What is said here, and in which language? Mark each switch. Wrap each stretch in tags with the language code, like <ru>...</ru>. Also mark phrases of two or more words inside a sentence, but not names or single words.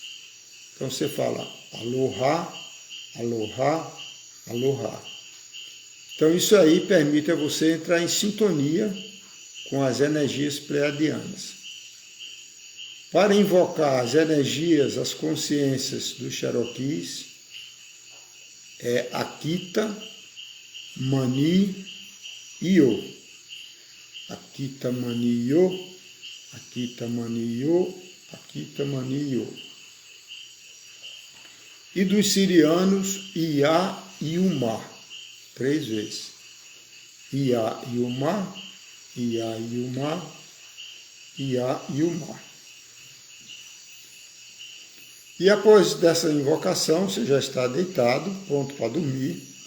<pt>Então você fala Aloha, Aloha, Aloha. Então isso aí permite a você entrar em sintonia com as energias pleiadianas. Para invocar as energias, as consciências dos Cherokees, é Akita Mani Yo. Akita Mani Yo, Akita Mani Yo, Akita Mani Yo. E dos sirianos, Ia Yuma, 3 vezes. Ia Yuma, Ia Yuma, Ia Yuma. E após dessa invocação, você já está deitado, pronto para dormir.</pt>